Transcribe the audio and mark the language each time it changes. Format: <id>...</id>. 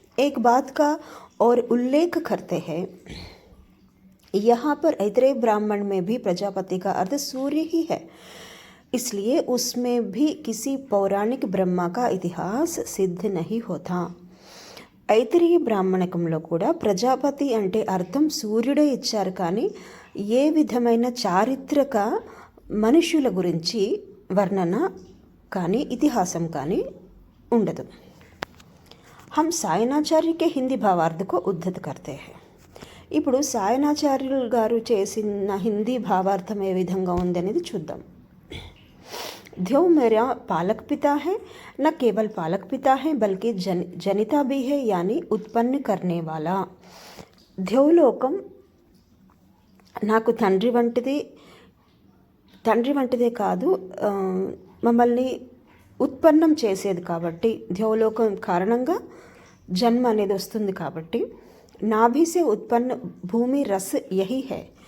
<hi>एक बात का और उल्लेख करते हैं, यहाँ पर ऐतरेय ब्राह्मण में भी प्रजापति का अर्थ सूर्य ही है. इसलिए उसमें भी किसी पौराणिक ब्रह्मा का इतिहास सिद्ध नहीं होता.</hi> <te>ఐతిరేయ బ్రాహ్మణకంలో కూడా ప్రజాపతి అంటే అర్థం సూర్యుడే ఇచ్చారు, కానీ ఏ విధమైన చారిత్రక మనుషుల గురించి వర్ణన కానీ ఇతిహాసం కానీ ఉండదు.</te> <hi>हम సాయనాచార్య के हिंदी भावार्थ को उद्धत करते हैं.</hi> <te>ఇప్పుడు సాయనాచార్యులు గారు చేసిన హిందీ భావార్థం ఏ విధంగా ఉంది అనేది చూద్దాం.</te> <hi>ध्यो मेरा पालक पिता है, न केवल पालक पिता है बल्कि जनिता भी है, यानी उत्पन्न करने वाला.</hi> <te>ధ్యోలోకం నాకు తండ్రి వంటిదే కాదు, మమ్మల్ని ఉత్పన్నం చేసేది కాబట్టి, ధ్యోలోకం కారణంగా జన్మ అనేది వస్తుంది కాబట్టి,</te> <hi>నాభిసే ఉత్పన్న భూమి రస్ యహి హై.</hi>